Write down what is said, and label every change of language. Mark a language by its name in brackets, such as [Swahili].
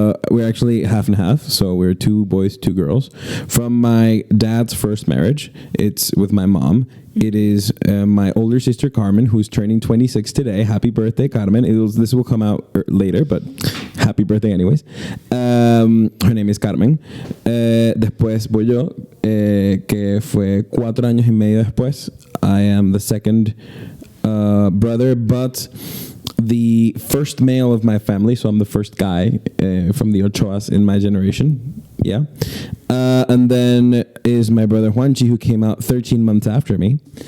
[English] We're actually half and half. So we're 2 boys, 2 girls. From my dad's first marriage, it's with my mom. It is my older sister Carmen, who's turning 26 today. Happy birthday, Carmen! This will come out later, but happy birthday anyways. Her name is Carmen. [Spanish] Después voy yo, que fue 4 años y medio después. [English] I am the second brother, but the first male of my family, so I'm the first guy from the Ochoas in my generation. Yeah. And then is my brother Juanchi, who came out 13 months after me.